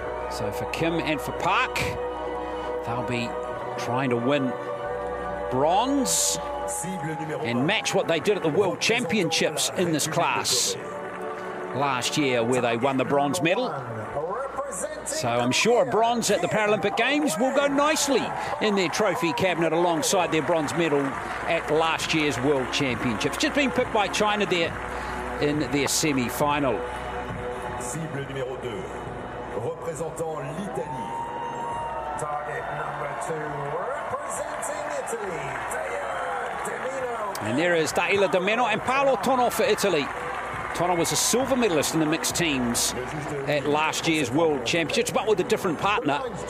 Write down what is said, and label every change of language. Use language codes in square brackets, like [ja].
[en] So for Kim and for Park, they'll be trying to win bronze and match what they did at the World Championships in this class last year, where they won the bronze medal. So I'm sure a bronze at the Paralympic Games will go nicely in their trophy cabinet alongside their bronze medal at last year's World Championships. Just being picked by China there in their semi-final. [fr] Cible numéro 2, représentant l'Italie. [en] Target number 2, representing Italy, And there is Daila Di Meno and Paolo Tonno for Italy. Tonno was a silver medalist in the mixed teams at last year's World Championships, but with a different partner.